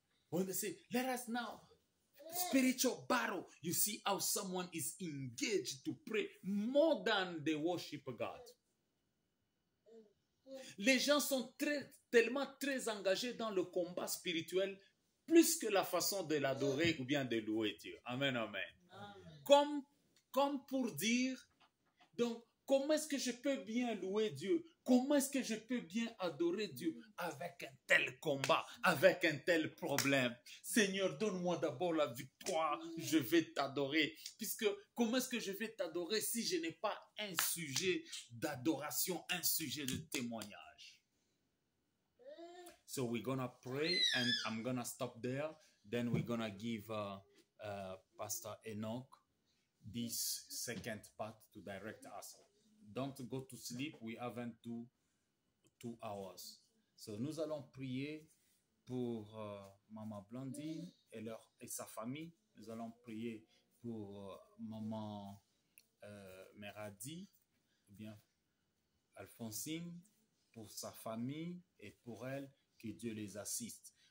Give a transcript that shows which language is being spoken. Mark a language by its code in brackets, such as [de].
[en] When they say, let us now, spiritual battle, you see how someone is engaged to pray more than they worship God. [fr] Les gens sont tellement très engagés dans le combat spirituel, plus que la façon de l'adorer ou bien de louer Dieu. Amen, amen. Amen. Comme pour dire, donc, Comment est-ce que je peux bien louer Dieu? Comment est-ce que je peux bien adorer Dieu avec un tel combat, avec un tel problème? Seigneur, donne-moi d'abord la victoire, je vais t'adorer. Puisque comment est-ce que je vais t'adorer si je n'ai pas un sujet d'adoration, un sujet de témoignage? [en] So we're gonna pray and I'm gonna stop there. Then we're gonna give Pastor Enoch this second part to direct us. Don't go to sleep. We haven't do 2 hours. [fr] So nous allons prier pour Maman Blandine et sa famille. Nous allons prier pour Maman Meradi, ou bien Alphonsine, pour sa famille et pour elle, que Dieu les assiste.